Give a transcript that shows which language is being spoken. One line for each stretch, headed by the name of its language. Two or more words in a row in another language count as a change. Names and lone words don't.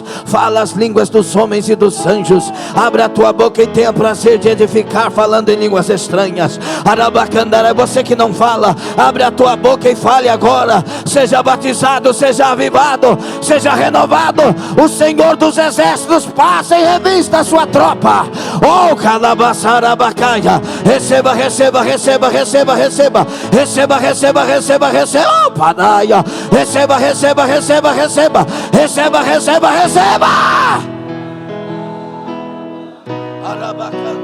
Portuguese: Fala as línguas dos homens e dos anjos. Abra a tua boca e tenha prazer de edificar falando em línguas estranhas. Arabacandara, você que não fala, abre a tua boca e fale agora. Seja batizado, seja avivado, seja renovado. O Senhor dos exércitos passa e revista a sua tropa. Oh, calabaçarabacaia. Receba, receba, receba, receba, receba. Receba, receba, receba, receba. Oh, padaia. Receba, receba, receba, receba. Receba, receba, receba. Arabaca.